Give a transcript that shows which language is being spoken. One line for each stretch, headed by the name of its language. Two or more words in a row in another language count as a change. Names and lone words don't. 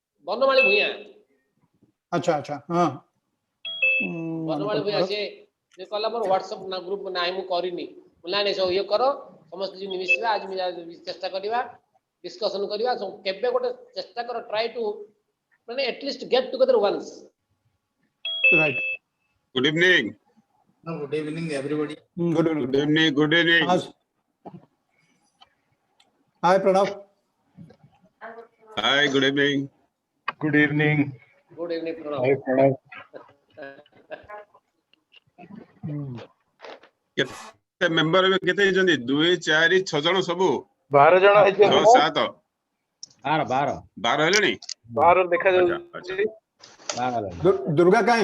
Odia: ଆଚ୍ଛା ହଁ। ବନମାଳି ଭୂୟାଁ ସେ କହିଲା ମୋର ହ୍ୱାଟ୍ସଆପ ନା ଗ୍ରୁପ ନାହିଁ, ମୁଁ କରିନି। ନାଇଁ ସବୁ ଇଏ କର, ସମସ୍ତେ ଯେମିତି ମିଶିବା, ଆଜି ଚେଷ୍ଟା କରିବା, ଡିସ୍କସନ କରିବା। କେବେ ଗୋଟେ ଚେଷ୍ଟା କର,
English: try to
Odia: ମାନେ
English: atleast get together once. Right. Good evening. Good evening everybody. Good evening. Hi Pranav. Hi, good evening. Good evening. Good evening Pranav. Hi Pranav.
Odia: କେତେ ମେମ୍ବର ଏବେ କେତେ ହେଇଛନ୍ତି? 2 4 6 ଜଣ ସବୁ 12 ଜଣ ହେଇଛନ୍ତି। 6 7 12 ହେଲେଣି। 12 ଦେଖାଯାଉଛି। ଦୁର୍ଗା କାହିଁ?